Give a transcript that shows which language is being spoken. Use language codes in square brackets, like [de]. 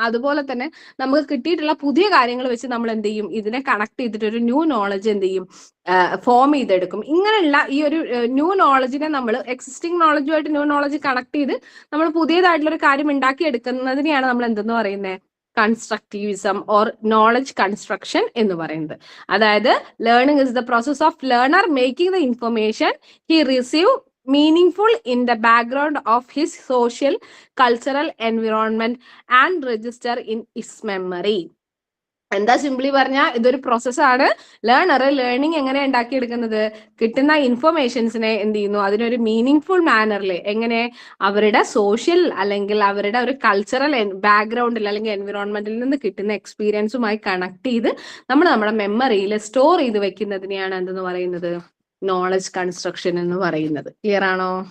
[ml] അതുപോലെ തന്നെ നമുക്ക് കിട്ടിയിട്ടുള്ള പുതിയ കാര്യങ്ങൾ വെച്ച് നമ്മൾ എന്ത് ചെയ്യും, ഇതിനെ കണക്ട് ചെയ്തിട്ട് ഒരു ന്യൂ നോളജ് എന്ത് ചെയ്യും, ഫോം ചെയ്തെടുക്കും. ഇങ്ങനെയുള്ള ഈ ഒരു ന്യൂ നോളജിനെ നമ്മൾ എക്സിസ്റ്റിംഗ് നോളജുമായിട്ട് ന്യൂ നോളജ് കണക്ട് ചെയ്ത് നമ്മൾ പുതിയതായിട്ടുള്ള ഒരു കാര്യം ഉണ്ടാക്കി എടുക്കുന്നതിനെയാണ് നമ്മൾ എന്തെന്ന് പറയുന്നത് കൺസ്ട്രക്റ്റിവിസം ഓർ നോളജ് കൺസ്ട്രക്ഷൻ എന്ന് പറയുന്നത്. അതായത് [en] Learning is the process of learner making the information he receive meaningful in the background of his social, cultural environment and register in his memory. [ml] എന്താ സിംപ്ലി പറഞ്ഞാൽ ഇതൊരു പ്രോസസ്സാണ്. ലേണിംഗ് എങ്ങനെ ഉണ്ടാക്കിയെടുക്കുന്നത്, കിട്ടുന്ന ഇൻഫർമേഷൻസിനെ എന്ത് ചെയ്യുന്നു, അതിനൊരു മീനിങ് ഫുൾ മാനറിൽ എങ്ങനെ അവരുടെ സോഷ്യൽ അല്ലെങ്കിൽ അവരുടെ ഒരു കൾച്ചറൽ ബാക്ക്ഗ്രൗണ്ടിൽ അല്ലെങ്കിൽ എൻവിറോൺമെന്റിൽ നിന്ന് കിട്ടുന്ന എക്സ്പീരിയൻസുമായി കണക്ട് ചെയ്ത് നമ്മൾ നമ്മുടെ മെമ്മറിയിൽ സ്റ്റോർ ചെയ്ത് വെക്കുന്നതിനെയാണ് എന്തെന്ന് പറയുന്നത് നോളജ് കൺസ്ട്രക്ഷൻ എന്ന് പറയുന്നത്. ക്ലിയർ ആണോ?